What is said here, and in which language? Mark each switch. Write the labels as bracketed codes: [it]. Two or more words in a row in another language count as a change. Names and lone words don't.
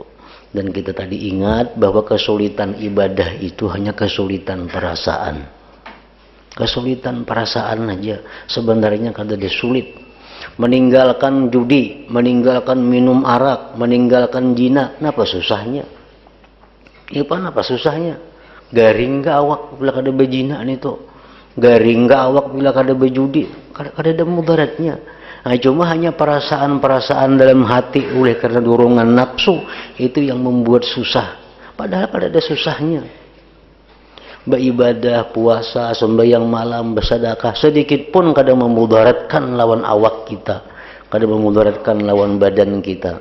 [id] Dan kita tadi ingat bahwa kesulitan ibadah itu hanya kesulitan perasaan. Kesulitan perasaan aja sebenarnya [bjn] kada ada sulit. [id] Meninggalkan judi, meninggalkan minum arak, meninggalkan zina, apa susahnya? [bjn] Apa susahnya? Garing ga awak bila kada bejina itu. Garing ga awak bila kada bejudi, kada ada mudaratnya. [id] Nah, cuma hanya perasaan-perasaan dalam hati oleh karena dorongan nafsu itu yang membuat susah. Padahal ada susahnya. Beribadah, puasa, sembahyang malam, bersedekah sedikit pun kadang memudaratkan lawan awak kita, kadang memudaratkan lawan badan kita.